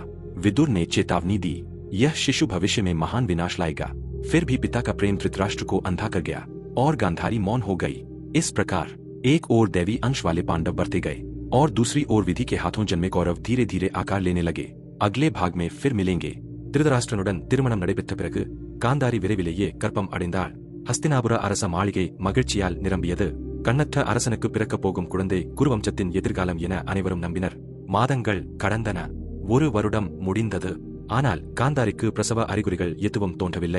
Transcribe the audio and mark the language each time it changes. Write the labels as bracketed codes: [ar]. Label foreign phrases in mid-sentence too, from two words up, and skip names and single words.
[hi] विदुर ने चेतावनी दी, यह शिशु भविष्य में महान विनाश लाएगा। फिर भी पिता का प्रेम धृतराष्ट्र को अंधा कर गया और गांधारी मौन हो गई। इस प्रकार एक ओर दैवी अंश वाले पांडव बढ़ते गए और दूसरी ओर विधि के हाथों जन्मे कौरव धीरे धीरे आकार लेने लगे। अगले भाग में फिर मिलेंगे। [ta] திருதராஷ்டிரனுடன் திருமணம் நடைபெற்ற பிறகு காந்தாரி விரைவிலேயே கற்பம் அடைந்தாள். ஹஸ்தினாபுர அரச மாளிகை மகிழ்ச்சியால் நிரம்பியது. கண்ணற்ற அரசனுக்கு பிறக்கப் போகும் குழந்தை குருவம்சத்தின் எதிர்காலம் என அனைவரும் நம்பினர். மாதங்கள் கடந்தன. 1 வருடம் முடிந்தது. ஆனால் காந்தாரிக்கு பிரசவ அறிகுறிகள் எதுவும் தோன்றவில்லை.